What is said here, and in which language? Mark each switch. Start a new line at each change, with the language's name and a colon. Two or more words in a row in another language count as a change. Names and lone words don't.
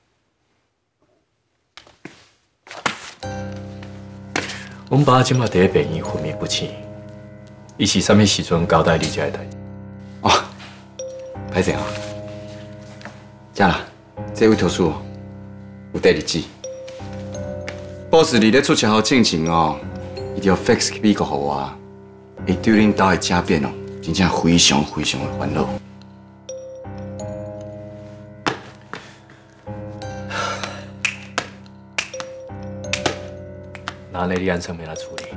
Min Nan Chinese: 阮爸即马第一病院昏迷不清，伊是啥物时阵交代你遮个代志？哦，歹势哦，遮啦，这委托书哦有第二指。boss 你咧出车祸进前哦，伊就 fax 美国互我，伊对恁兜的家变哦，真正非常非常的烦恼。那安尼你按上面来处理？